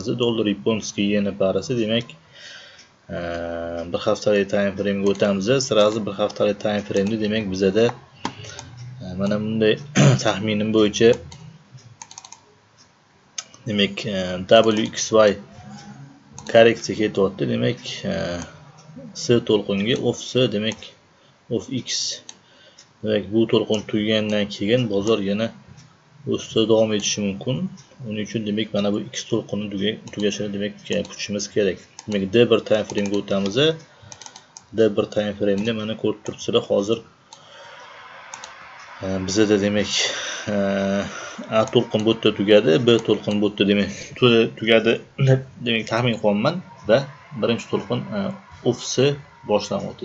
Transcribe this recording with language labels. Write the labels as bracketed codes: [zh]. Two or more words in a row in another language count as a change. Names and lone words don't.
[uz] Dollar yaponskiy yeni parasi, demak, bir haftalik [en] time frame [uz] ga o'tamiz. Sirazi bir haftalik [en] time frame [uz] da, demak, bizada mana bunday taxminim bo'yicha demek WXY korreksiya ketyapti. Demek S to'lqinga off S, demek off X. Demek bu to'lqin tugagandan keyin bozor yana o'sishda davom etishi mumkin. Uning uchun demek mana bu X to'lqini tugashini demek kutishimiz kerak. Demek D1 [en] time frame [uz] ga o'tamiz. D1 [en] time frame [uz] da mana ko'rib turibsizlar, hozir bizada demek A to'lqin bu yerda tugadi, B to'lqin bu yerda demek tugadi demek taxmin qilyapman va birinchi to'lqin off S boshlanyapti.